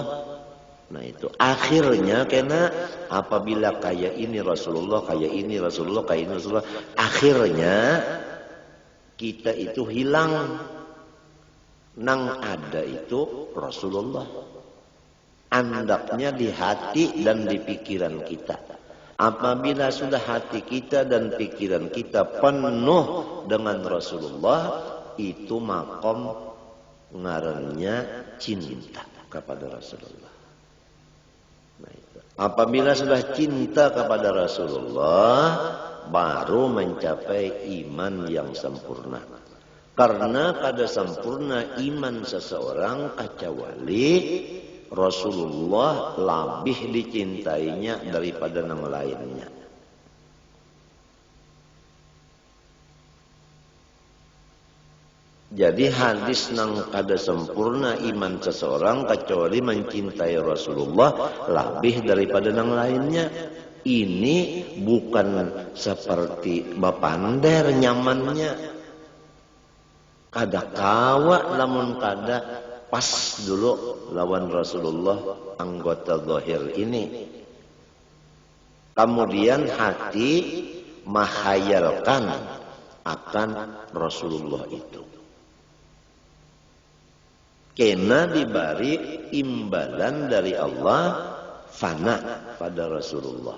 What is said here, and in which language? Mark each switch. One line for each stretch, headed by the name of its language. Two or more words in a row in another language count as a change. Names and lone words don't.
Indonesian: Nah itu akhirnya karena apabila kaya ini Rasulullah, kaya ini Rasulullah, kaya ini Rasulullah, akhirnya kita itu hilang.
Banjar: Nang ada itu Rasulullah. Andaknya di hati dan di pikiran kita.
Indonesian: Apabila sudah hati kita dan pikiran kita penuh dengan Rasulullah, itu
Banjar: makom ngarannya
Indonesian: cinta kepada Rasulullah. Nah, itu. Apabila sudah cinta kepada Rasulullah, baru mencapai iman yang sempurna. Karena kada sempurna iman seseorang kecuali Rasulullah lebih dicintainya daripada yang lainnya. Jadi hadis
Banjar: nang kada
Indonesian: sempurna iman seseorang kecuali mencintai Rasulullah lebih daripada yang lainnya.
Banjar: Ini bukan seperti bapander nyamannya. Kada kawa lamun kada pas dulu lawan Rasulullah anggota zahir ini.
Indonesian: Kemudian hati menghayalkan akan Rasulullah itu. Kena diberi imbalan dari Allah fana pada Rasulullah.